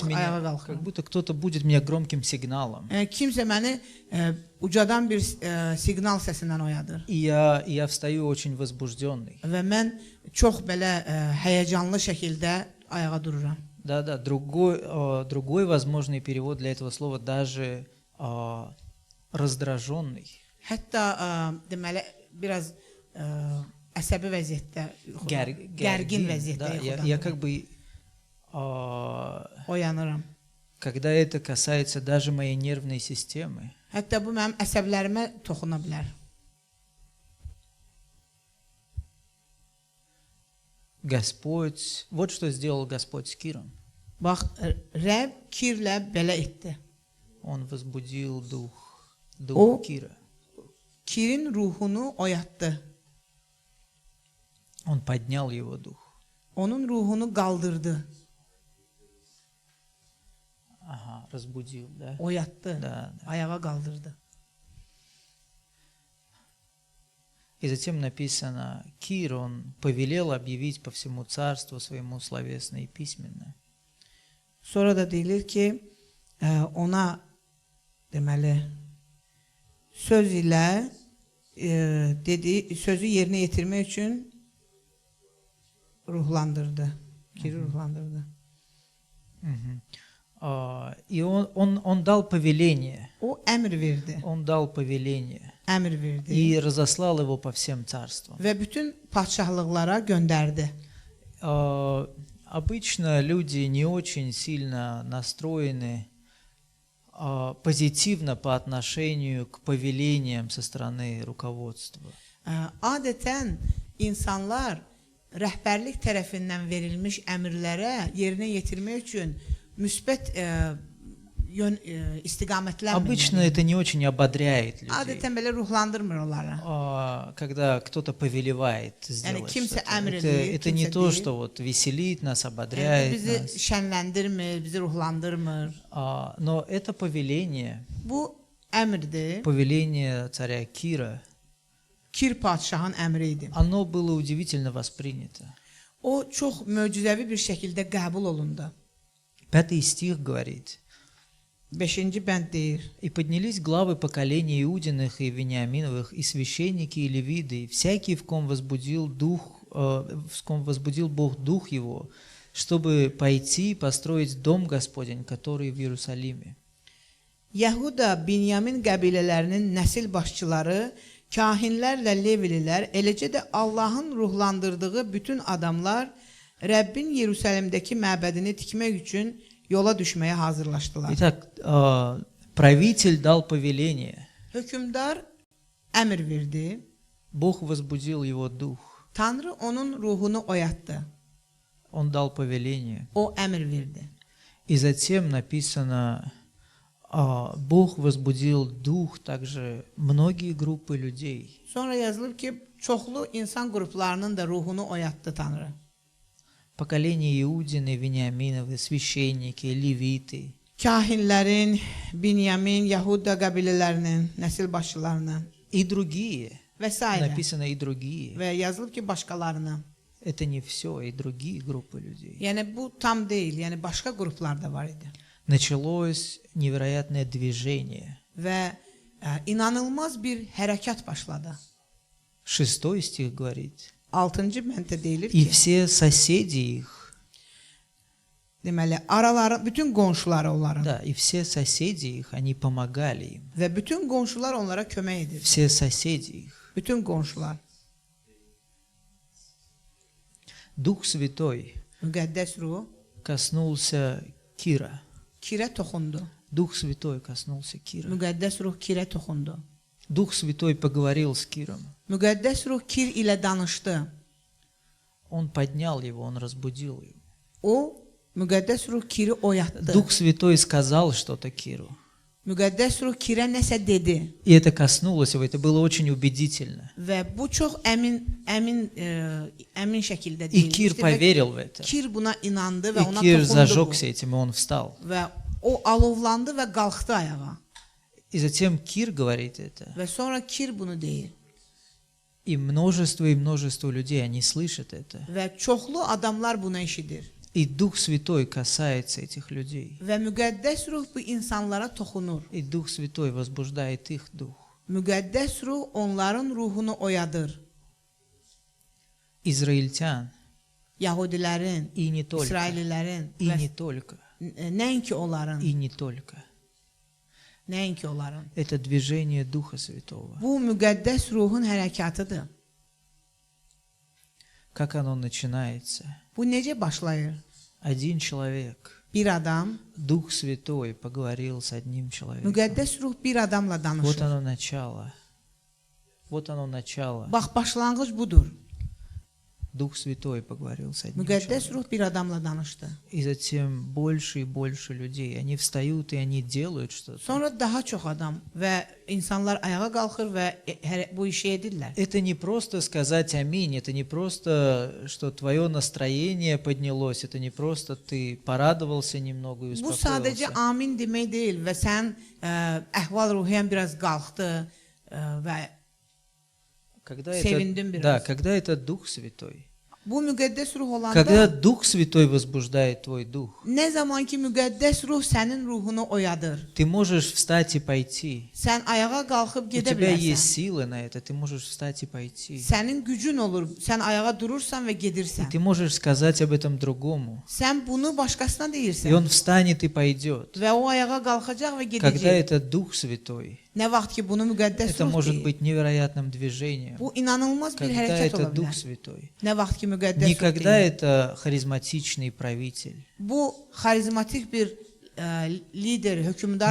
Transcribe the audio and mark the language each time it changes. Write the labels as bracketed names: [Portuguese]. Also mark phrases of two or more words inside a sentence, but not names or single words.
[Azerbaijani] ayağa [Russian] меня, [Azerbaijani] qalxıram. [Russian] как будто кто-то будет меня громким сигналом. [Azerbaijani] Kimsə məni ucadan bir siqnal səsindən oyadır. [Russian] И я встаю очень возбужденный. [Azerbaijani] Və mən çox belə həyəcanlı şəkildə ayağa dururam. [Russian] Да, другой возможный перевод для этого слова даже раздраженный. [Azerbaijani] Hətta deməli biraz əsəbi vəziyyətdə, gərgin vəziyyətdə [Russian] Я как бы, [Azerbaijani] oyanıram. [Russian] когда это касается даже моей нервной системы, [Azerbaijani] Hətta bu mənim əsəblərimə toxuna bilər. [Russian] Господь, вот что сделал Господь с Киром. [Azerbaijani] Bax, Rəbb Kirlə belə etdi. [Russian] Он возбудил дух О. Кира. [Azerbaijani] Kirin ruhunu oyatdı. [Russian] Он поднял его дух. [Azerbaijani] Onun ruhunu qaldırdı, [Russian] Ага, разбудил, да? [Azerbaijani] oyatdı, [Russian] Да. [Azerbaijani] ayağa qaldırdı. [Russian] И затем написано, Кир, он повелел объявить по всему царству своему словесно и письменно. [Azerbaijani] Sonra da deyilir ki, ona deməli söz ilə dediyi sözü yerinə yetirmək üçün ruhlandırdı. Kiri ruhlandırdı. [Russian] Мгм. И он дал повеление. [Azerbaijani] O əmr verdi. [Russian] Он дал повеление. [Azerbaijani] Əmr verdi. [Russian] И разослал его по всем царствам. [Azerbaijani] Və bütün padşahlıqlara göndərdi. [Russian] Обычно люди не очень сильно настроены позитивно по отношению к повелениям со стороны руководства. [Azerbaijani] Adətən insanlar rəhbərlik tərəfindən verilmiş əmrlərə yerinə yetirmək üçün müsbət istiqamətlənmir. [Russian] Обычно это не очень ободряет людей, [Azerbaijani] Adətən belə ruhlandırmır onları. [Russian] когда кто-то повелевает [Azerbaijani] Yani [Russian] сделать [Azerbaijani] kimsə [Russian] что-то. [Azerbaijani] əmr edir, [Russian] Это не [Azerbaijani] kimsə [Russian] то, [Azerbaijani] deyir. [Russian] что вот веселит нас, [Azerbaijani] Yəni, [Russian] ободряет [Azerbaijani] bizi [Russian] нас. [Azerbaijani] şənləndirmir, bizi ruhlandırmır. [Russian] Но это повеление, [Azerbaijani] Bu əmrdir. [Russian] повеление царя Кира, [Azerbaijani] Kir padşahın əmri idi. [Russian] оно было удивительно воспринято. [Azerbaijani] O çox möcüzəvi bir şəkildə qəbul olundu. [Russian] 5 стих говорит: [Azerbaijani] 5-ci bənd deyir: [Russian] «И поднялись главы поколений Иудиных и Вениаминовых, и священники, и левиды, и всякий, в ком возбудил Бог дух его, чтобы пойти и построить дом Господень, который в Иерусалиме». [Azerbaijani] Yahuda, Binyamin qəbilələrinin nəsil başçıları, kahinlərlə Levililər, eləcə də Allahın ruhlandırdığı bütün adamlar Rəbbin Yerusəlimdəki məbədini tikmək üçün yola düşməyə hazırlaşdılar. [Russian] Итак, правитель дал повеление, [Azerbaijani] Hökümdar əmr verdi. [Russian] Бог возбудил его дух, [Azerbaijani] Tanrı onun ruhunu oyatdı. [Russian] он dал повеление. [Azerbaijani] O əmr verdi. [Russian] И затем написано, Бог возбудил дух также многие группы людей. [Azerbaijani] Sonra yazılıb ki, çoxlu insan qruplarının da ruhunu oyatdı Tanrı. [Russian] Поколение Иудины, Вениаминовы, священники, левиты. [Azerbaijani] Kahinlərin, Binyamin, Yahuda qəbilələrinin, nəsil başçılarının [Russian] И другие. [Azerbaijani] və s. [Russian] Написано и другие. [Azerbaijani] Və yazılıb ki, başqalarını. [Russian] Это не все, и другие группы людей. [Azerbaijani] Yəni bu tam deyil, yəni başqa qruplar da var idi. [Russian] Началось невероятное движение. [Azerbaijani] Və inanılmaz bir hərəkat başladı. [Russian] 6 стих говорит: [Azerbaijani] 6-cı bənddə deyilir [Russian] «И [Azerbaijani] ki, [Russian] все соседи их». [Azerbaijani] deməli, araları, bütün qonşuları onların [Russian] Да, и все соседи их, они помогали им. [Azerbaijani] və bütün qonşular onlara kömək edir. [Russian] Все соседи их. [Azerbaijani] Bütün qonşular. [Russian] Дух Святой [Azerbaijani] Müqəddəs ruh [Russian] коснулся Кира. [Azerbaijani] kirə toxundu. [Russian] Дух Святой коснулся Кира. [Azerbaijani] Müqəddəs ruh kirə toxundu. [Russian] Дух Святой поговорил с Киром. [Azerbaijani] Müqəddəs ruh kir ilə danışdı. [Russian] Он поднял его, он разбудил его. [Azerbaijani] O, müqəddəs ruh kiri oyatdı. [Russian] Дух Святой сказал что-то Киру. [Azerbaijani] Müqəddəs ruh kirə nəsə dedi. [Russian] И это коснулось его, это было очень убедительно. [Azerbaijani] Və bu çox əmin şəkildə [Russian] И [Azerbaijani] deyilmişdi. [Russian] Кир поверил в это. [Azerbaijani] Kir buna inandı və [Russian] И [Azerbaijani] ona [Russian] Кир [Azerbaijani] toxundu bu. [Russian] зажегся этим, и он встал. [Azerbaijani] Və o alovlandı və qalxdı ayağa. [Russian] И затем Кир говорит это. [Azerbaijani] Və sonra Kir bunu deyir. [Russian] И множество людей, они слышат это. [Azerbaijani] Və çoxlu adamlar bunu eşidir. [Russian] И Дух Святой касается этих людей. [Azerbaijani] Və müqəddəs ruh bu insanlara toxunur. [Russian] И Дух Святой возбуждает их дух. [Azerbaijani] Müqəddəs ruh onların ruhunu oyadır. [Russian] Израильтян, [Azerbaijani] Yahudilərin, [Russian] и не только, [Azerbaijani] İsraillilərin [Russian] и [Azerbaijani] və [Russian] не только, [Azerbaijani] nəinki onların, [Russian] и не только. [Azerbaijani] nəinki onların. [Russian] Это движение Духа Святого. [Azerbaijani] Bu müqəddəs ruhun hərəkatıdır. [Russian] Как оно начинается? [Azerbaijani] Bu necə başlayır? [Russian] Один человек, [Azerbaijani] Bir adam, [Russian] Дух Святой поговорил с одним человеком. [Azerbaijani] müqəddəs ruh bir adamla [Russian] Вот [Azerbaijani] danışır. [Russian] оно начало. Вот оно начало. [Azerbaijani] Bax, başlanğıc budur. [Russian] Дух Святой поговорил с одним [Azerbaijani] Müqəddəs [Russian] человеком. [Azerbaijani] ruh bir adamla danışdı. [Russian] И затем больше и больше людей. Они встают и они делают что-то. [Azerbaijani] Sonra daha çox adam və insanlar ayağa qalxır və bu işi edirlər. [Russian] Это не просто сказать аминь, это не просто, что твое настроение поднялось, это не просто ты порадовался немного и [Azerbaijani] Bu sadəcə [Russian] успокоился. [Azerbaijani] amin demək deyil və sən əhval-ruhiyyən biraz qalxdı və [Russian] Когда [Azerbaijani] Sevindim biraz. [Russian] да, когда это Дух Святой. [Azerbaijani] bu müqəddəs ruh olanda [Russian] Когда Дух Святой возбуждает твой дух, [Azerbaijani] nə zaman ki müqəddəs ruh sənin ruhunu oyadır, [Russian] ты можешь встать и пойти. [Azerbaijani] sən ayağa qalxıb [Russian] У [Azerbaijani] gedə [Russian] тебя есть [Azerbaijani] bilərsən. [Russian] силы на это, ты можешь встать и пойти. [Azerbaijani] Sənin gücün olur, sən ayağa durursan və [Russian] И [Azerbaijani] gedirsən. [Russian] ты можешь сказать об этом другому. [Azerbaijani] Sən bunu başqasına [Russian] И [Azerbaijani] deyirsən [Russian] он встанет и пойдет. [Azerbaijani] və o ayağa qalxacaq və [Russian] Когда [Azerbaijani] gedəcək. [Russian] это Дух Святой, [Azerbaijani] Nə vaxt ki bunu müqəddəs [Russian] это [Azerbaijani] ruh [Russian] может [Azerbaijani] deyir. [Russian] быть невероятным движением. [Azerbaijani] Bu inanılmaz bir [Russian] Когда [Azerbaijani] hərəkət [Russian] это [Azerbaijani] ola [Russian] Дух [Azerbaijani] bilər. [Russian] Святой. [Azerbaijani] Nə vaxt ki müqəddəs ruh [Russian] Не когда [Azerbaijani] deyir. [Russian] это харизматичный правитель. [Azerbaijani] Bu xarizmatik bir lider, hökümdar